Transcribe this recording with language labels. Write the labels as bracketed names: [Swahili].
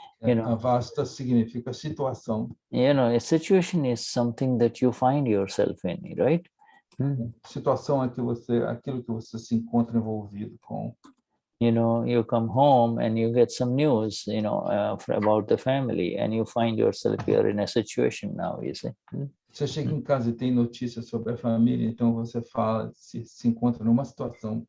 [Portuguese] Avastha significa situação. [English] A situation is something that you find yourself in, right? [Portuguese] Situação é aquilo que você se encontra envolvido com. [English] You come home and you get some news, about the family, and you find yourself here in a situation now, you see. [Portuguese] Você chega em casa e tem notícias sobre a família, então você se encontra numa situação.